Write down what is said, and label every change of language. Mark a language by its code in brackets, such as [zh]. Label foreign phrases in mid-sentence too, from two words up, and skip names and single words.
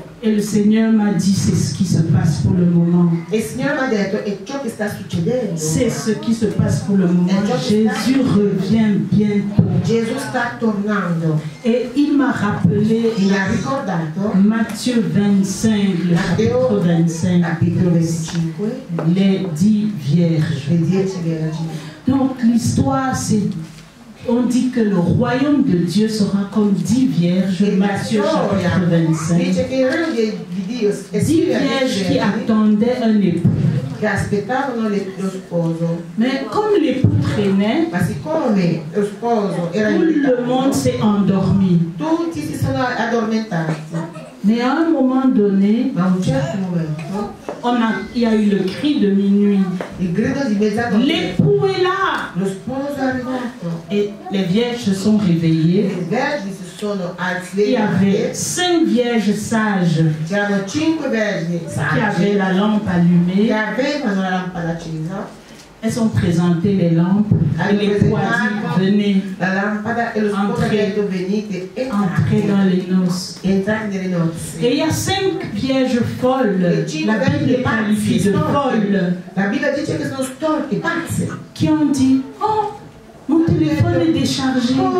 [fr] Et le Seigneur m'a dit, c'est ce qui se passe pour le moment. [it] E il Signore mi ha detto è ciò che sta succedendo. [fr] C'est ce qui se passe pour le moment. Jésus revient bientôt. [it] Gesù sta tornando. [fr] Et il m'a rappelé [it] Mi ha ricordato [fr] Matthieu 25, le chapitre 25, [it] capitolo 25, [fr] les 10 vierges. [it] le 10 vergini. [fr] Donc l'histoire, c'est, on dit que le royaume de Dieu sera comme 10 vierges, [it] E la [fr] Matthieu [it] storia [fr] chapitre 25. [it] dice che il regno di Dio è [fr] 10 [it] simile a [fr] vierges [it] 10 [fr] qui [it] vergini [fr] attendaient un époux. [it] che aspettavano lo sposo. [fr] Mais comme l'époux traînait, [it] Ma siccome lo sposo era [fr] tout le monde s'est endormi. [it] tutti si sono addormentati. [fr] Mais à un moment donné, [it] Ma a un certo momento [fr] il y a eu le cri de minuit. [it] il grido di mezzanotte, [fr] L'époux est là. [it] lo sposo è arrivato. [fr] Et les vierges se sont réveillées. [it] Le vergini si sono [fr] Il y avait [it] alzate. [fr] 5 vierges sages [it] C'erano 5 vergini [fr] qui avaient [it] saggi [fr] la lampe [it] che [fr] allumée. [it] avevano la lampada accesa [fr] elles ont présenté les lampes et l'époux a dit venez entrer dans les noces. Et il y a 5 vierges folles, la Bible les qualifie de folles, qui ont dit oh, mon téléphone est déchargé.